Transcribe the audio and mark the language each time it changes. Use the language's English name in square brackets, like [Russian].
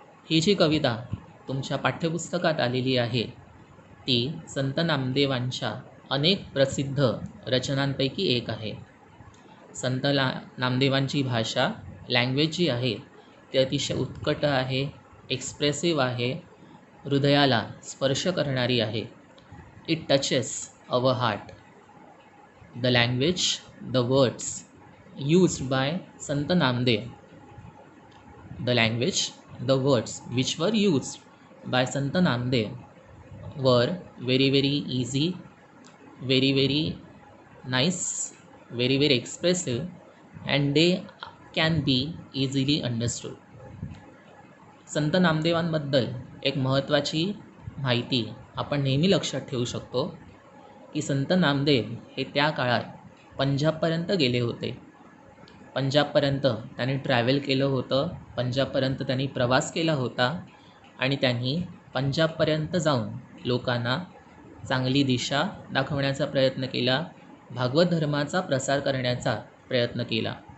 [Marathi] ही जी कविता तुमच्या पाठ्यपुस्तकात आलेली आहे ती संत नामदेवांच्या अनेक प्रसिद्ध रचनांपैकी एक आहे. संत नामदेवांची भाषा, लँग्वेज जी आहे ती अतिशय उत्कट आहे, एक्सप्रेसिव्ह आहे, हृदयाला स्पर्श करणारी आहे. [English] It touches our heart. The language, the words used by Sant Namdev, the language, the words which were used by Sant Namdev were very easy, very nice, very expressive, and they can be easily understood. [Marathi] संत नामदेवांबद्दल एक महत्त्वाची माहिती आपण नेहमी लक्षात ठेवू शकतो की संत नामदेव हे त्या काळात पंजाबपर्यंत गेले होते. पंजाबपर्यंत त्यांनी ट्रॅव्हल केलं होतं, पंजाबपर्यंत त्यांनी प्रवास केला होता आणि त्यांनी पंजाबपर्यंत जाऊन लोकांना चांगली दिशा दाखवण्याचा प्रयत्न केला, भागवत धर्माचा प्रसार करण्याचा प्रयत्न केला.